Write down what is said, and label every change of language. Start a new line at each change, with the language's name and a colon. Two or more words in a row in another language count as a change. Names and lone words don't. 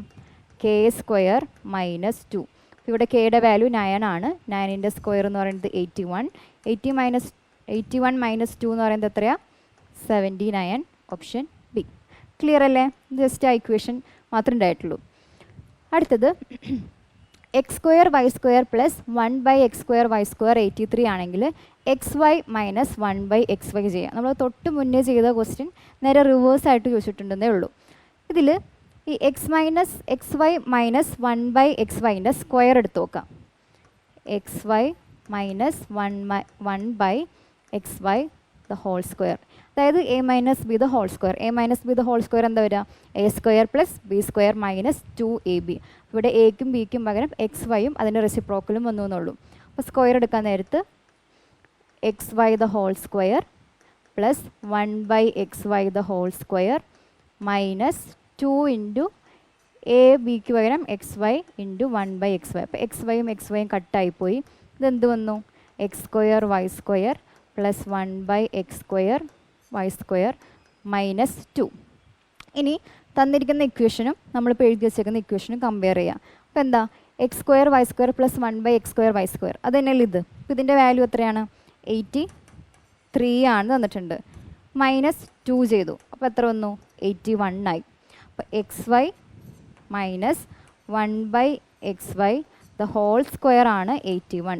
Malayalam: k² - 2. ഇവിടെ kയുടെ വാല്യൂ 9 ആണ്. 9ൻ്റെ സ്ക്വയർ എന്ന് പറയുന്നത് 81. 81 - 2 എന്ന് പറയുന്നത് എത്രയാണ്? 79.
English: option B.
Malayalam: ക്ലിയർ അല്ലേ? ജസ്റ്റ് ആ ഇക്വേഷൻ മാത്രമേ ഉണ്ടായിട്ടുള്ളൂ. അടുത്തത് x² y² + 1/x² y² 83 ആണെങ്കിൽ xy - 1/xy ചെയ്യാം. നമ്മൾ തൊട്ട് മുന്നേ ചെയ്ത ക്വസ്റ്റ്യൻ നേരെ റിവേഴ്സായിട്ട് ചോദിച്ചിട്ടുണ്ടെന്നേ ഉള്ളൂ. ഇതിൽ ഈ xy - 1/xyൻ്റെ സ്ക്വയർ എടുത്ത് നോക്കാം. xy - 1/xy
English: the whole square,
Malayalam: അതായത് a - b
English: the whole square.
Malayalam: a - b
English: the whole square
Malayalam: എന്താ വരിക? a² + b² - 2ab. ഇവിടെ എക്കും ബിക്കും പകരം xyയും അതിൻ്റെ റെസിപ്രോക്കലും വന്നു എന്നുള്ളൂ. അപ്പോൾ സ്ക്വയർ എടുക്കാൻ നേരത്ത് xy
English: the whole square
Malayalam: + 1/xy
English: the whole square
Malayalam: - 2 × a bക്ക് പകരം xy × 1/xy. അപ്പോൾ xyയും xyയും കട്ടായിപ്പോയി. ഇതെന്ത് വന്നു? x² y² + 1/x² y² - 2. ഇനി തന്നിരിക്കുന്ന ഇക്വേഷനും നമ്മളിപ്പോൾ എഴുതി വെച്ചേക്കുന്ന ഇക്വേഷനും കമ്പയർ ചെയ്യാം. അപ്പോൾ എന്താ? x² y² + 1/x² y². അത് തന്നെയല്ലേ ഇത്? അപ്പോൾ ഇതിൻ്റെ വാല്യൂ എത്രയാണ്? 83 ആണ് തന്നിട്ടുണ്ട്. -2 ചെയ്തു. അപ്പോൾ എത്ര വന്നു? 81 ആയി. അപ്പോൾ xy - 1/xy
English: the whole square
Malayalam: ആണ് 81.